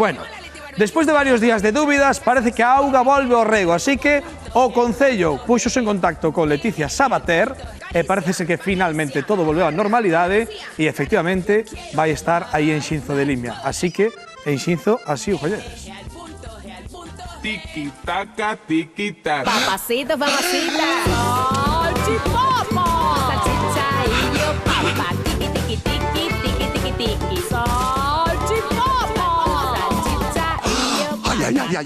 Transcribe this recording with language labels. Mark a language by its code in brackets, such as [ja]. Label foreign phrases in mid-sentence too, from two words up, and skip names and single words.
[gl] Bueno, despois de varios días de dúbidas, parece que a auga volve ao rego, así que o Concello puxose en contacto con Leticia Sabater e parecese que finalmente todo volveu á normalidade e efectivamente vai estar aí en Xinzo de Limia. Así que en Xinzo así o colledes. Tiki-taka, tiki-taka. [es] Papacito, papacita. Salchipapa. Salchichaillo, papa. Tiki, tiki, tiki, tiki, tiki, tiki. Salchipapa. Salchichaillo, papa.